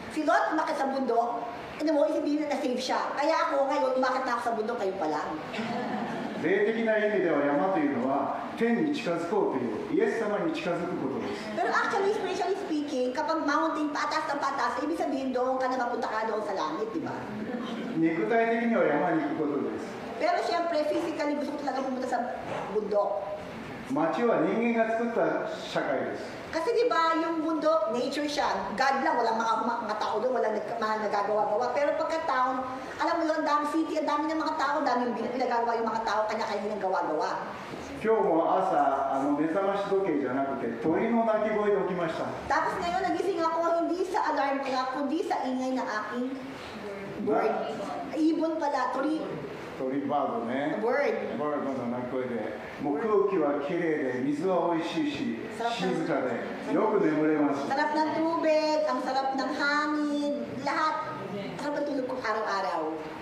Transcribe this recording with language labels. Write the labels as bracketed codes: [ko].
[tl] Si Lot umakit sa bundok, ano mo, isipin na na-save siya. Kaya ako ngayon, umakit na ako sa bundok, kayo pa lang. [ja] 霊的な意味では山というのは天に近づこうというイエス様に近づくことです。 [tl] Pero actually, [en] spiritually speaking, [tl] kapag mountain patas ng patas, ibig sabihin doon ka na mapunta ka doon sa langit, di ba? [ja] 肉体的には山に行くことです。 [tl] Pero siyempre, physically, gusto ko talaga pumunta sa bundok. [ja] 町は人間が作った社会です。 [tl] Kasi di ba yung bundok, nature siya. God lang, walang mga tao doon, walang nagagawa-gawa. Pero pagka town, alam mo yun, dami city, ang dami ng mga tao, dami yung pinagagawa yung mga tao, kanya-kanya ng gawa-gawa. [ja] 今日も朝目覚まし時計じゃなくて鳥の鳴き声で起きました。 [tl] Tapos ngayon, nagising ako hindi sa alarm clock, kundi sa ingay ng aking bird. Ibon pala,鳥 [ja] 鳥バードね。 [en] bird. [ja] バードの鳴き声で、もう空気はきれいで、水は美味しいし、静かで、よく眠れます。 [tl] Sarap ng tubig, ang sarap ng hangin, lahat. Sarap ng tulog ko araw-araw.